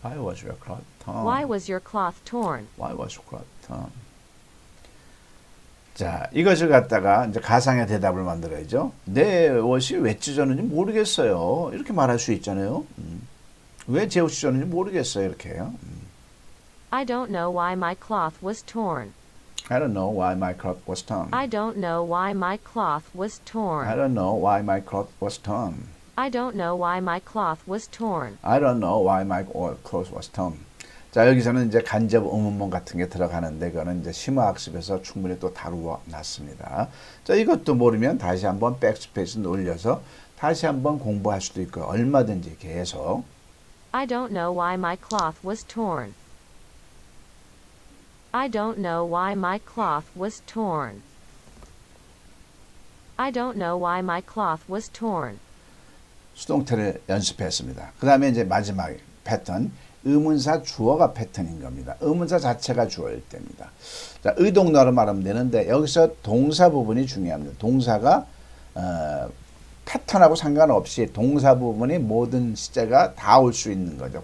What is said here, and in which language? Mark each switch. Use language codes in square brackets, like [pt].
[en] Why was your cloth torn? Why was your cloth torn? Why was your cloth torn? [ko] 자, 이것을 갖다가 이제 가상의 대답을 만들어야죠. 내 옷이 왜 찢어졌는지 모르겠어요. 이렇게 말할 수 있잖아요. 왜 제 옷이 찢어졌는지 모르겠어요. 이렇게요. [en] I don't know why my cloth was torn. I don't know why my cloth was torn. I don't know why my cloth was torn. I don't know why my cloth was torn. I don't know why my cloth was torn. I don't know why my cloth was torn. [ko] 자, 여기서는 이제 간접 의문문 같은 게 들어가는데 그거는 이제 심화학습에서 충분히 또 다루어 놨습니다. 자, 이것도 모르면 다시 한번 백스페이스 눌려서 다시 한번 공부할 수도 있고 얼마든지 계속. [en] I don't know why my cloth was torn. I don't know why my cloth was torn. I don't know why my cloth was torn. [ko] 수동태를 연습했습니다. 그 다음에 이제 마지막 패턴, 의문사 주어가 패턴인 겁니다. 의문사 자체가 주어일 때입니다. 자, 의동나로 말하면 되는데 여기서 동사 부분이 중요합니다. 동사가 패턴하고 상관없이 동사 부분이 모든 시제가 다 올 수 있는 거죠.